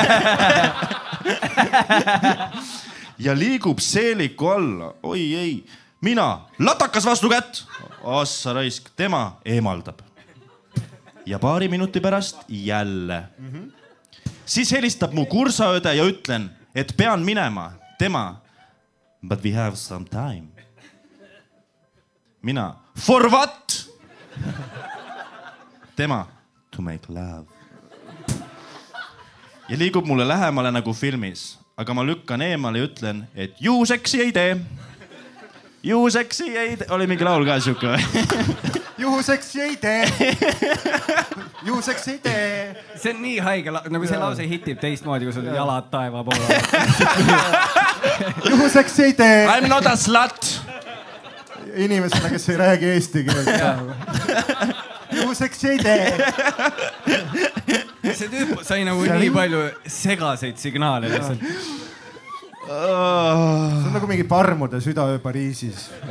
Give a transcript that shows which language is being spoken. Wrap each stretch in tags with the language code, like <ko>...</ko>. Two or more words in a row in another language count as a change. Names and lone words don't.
<et>Ja liigub seeliku alla. Oi ei, mina latakas vastu kätt. Assa raisk, tema eemaldab. Ja paari minuti pärast jälle. Siis helistab mu kursaööde ja ütlen, et pean minema. Tema,</et> <en>but we have some time. Mina, for what? Tema, to make love.</en> <et>Ja liigub mulle lähemale nagu filmis, aga ma lükkan eemale ja ütlen, et juhuseksi ei tee. juhuseks ei tee, oli mingi laul ka siuke või? Juhuseks ei tee. Juhuseks ei tee. See on nii haige, nagu see lause hitib teistmoodi, kui sul jalad taeva poole. Juhuseks ei tee.</et> <en>I'm not a slut.</en> <et>Inimesena, kes ei räägi eesti keelt. Juhuseks ei tee. See tüüp sai nagu nii palju segaseid signaale lihtsalt. See on nagu mingi parmude südaöö Pariisis.</et>